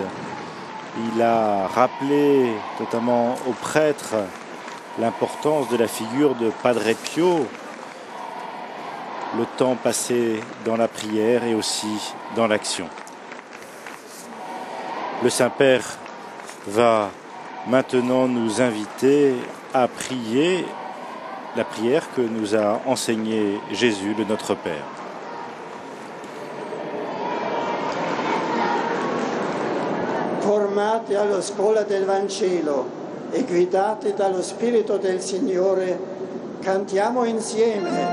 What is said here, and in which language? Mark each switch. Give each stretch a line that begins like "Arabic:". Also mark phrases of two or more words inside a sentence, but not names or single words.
French: Il a rappelé notamment aux prêtres l'importance de la figure de Padre Pio, le temps passé dans la prière et aussi dans l'action. Le Saint-Père va maintenant nous inviter à prier la prière que nous a enseignée Jésus, le Notre Père.
Italian: Formati alla scuola del Vangelo e guidati dallo Spirito del Signore, cantiamo insieme.